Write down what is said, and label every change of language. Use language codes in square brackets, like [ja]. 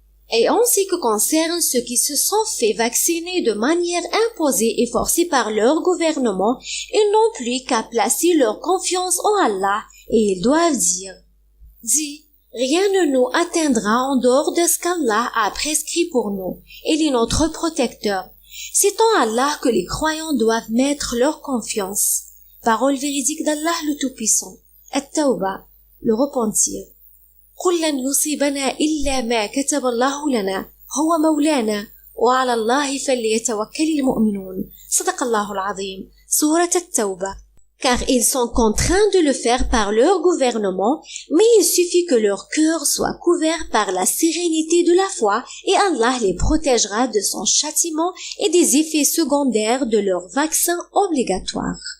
[fr] Et en ce qui concerne ceux qui se sont fait vacciner de manière imposée et forcée par leur gouvernement, ils n'ont plus qu'à placer leur confiance en Allah et ils doivent dire « Dis, rien ne nous atteindra en dehors de ce qu'Allah a prescrit pour nous. Il est notre protecteur. C'est en Allah que les croyants doivent mettre leur confiance. » Parole véridique d'Allah le Tout-Puissant. At-Tawbah, le repentir. [ar] قل لن يصيبنا إلا ما كتب الله لنا هو مولانا وعلى الله فليتوكل المؤمنون. صدق الله العظيم. Sourate At-Tawbah. [fr] Car ils sont contraints de le faire par leur gouvernement, mais il suffit que leur cœur soit couvert par la sérénité de la foi et Allah les protégera de son châtiment et des effets secondaires de leur vaccin obligatoire.